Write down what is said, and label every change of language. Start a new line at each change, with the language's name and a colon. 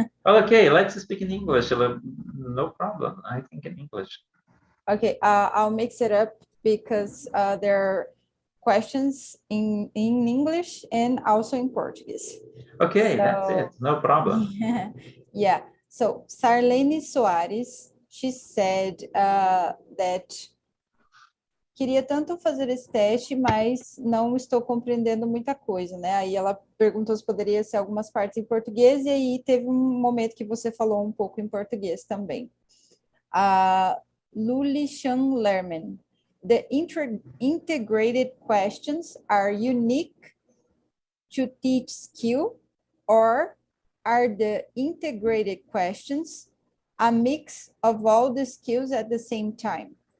English: Okay, let's speak in English. No problem. I think in English. Okay, I'll mix it up because there are questions in English and also in Portuguese. Okay, so, that's it. No problem. Yeah.
Portuguese: So, Sarlene Soares,
English: she said that
Portuguese: queria tanto fazer esse teste, mas não estou compreendendo muita coisa, né? Aí ela perguntou se poderia ser algumas partes em português, e aí teve um momento que você falou um pouco em português também. Luli Chan Lerman.
English: The integrated questions are unique to teach skill, or are the integrated questions a mix of all the skills at the same time?